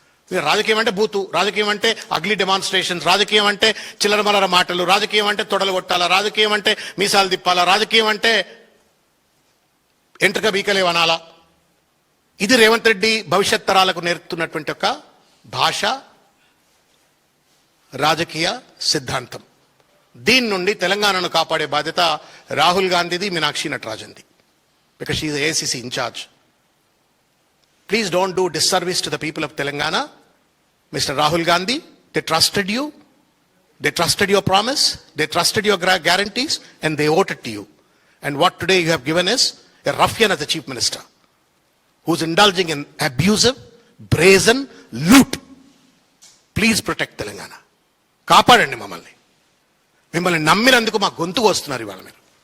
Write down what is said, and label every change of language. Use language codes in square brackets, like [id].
[te] రాజకీయం అంటే బూతు, రాజకీయం అంటే అగ్లీ డెమాన్స్ట్రేషన్స్, రాజకీయం అంటే చిల్లరమల్లర మాటలు, రాజకీయం అంటే తొడలు కొట్టాలా, రాజకీయం అంటే మీసాలు తిప్పాలా, రాజకీయం అంటే ఎంట్రక బీకలేవనాలా. ఇది రేవంత్ రెడ్డి భవిష్యత్ తరాలకు నేర్పుతున్నటువంటి ఒక భాష, రాజకీయ సిద్ధాంతం. దీని నుండి తెలంగాణను కాపాడే బాధ్యత Rahul గాంధీది, Meenakshi నటరాజన్ది. [en] Because she is AICC in charge. Please don't do disservice to the people of Telangana. Mr. Rahul Gandhi, they trusted you. They trusted your promise. They trusted your guarantees and they voted to you. And what today you have given is a ruffian as the chief minister who's indulging in abusive, brazen loot. Please protect Telangana. [te] కాపాడండి మమ్మల్ని. మిమ్మల్ని నమ్మినందుకు మా గొంతుకు వస్తున్నారు ఇవాళ మీరు.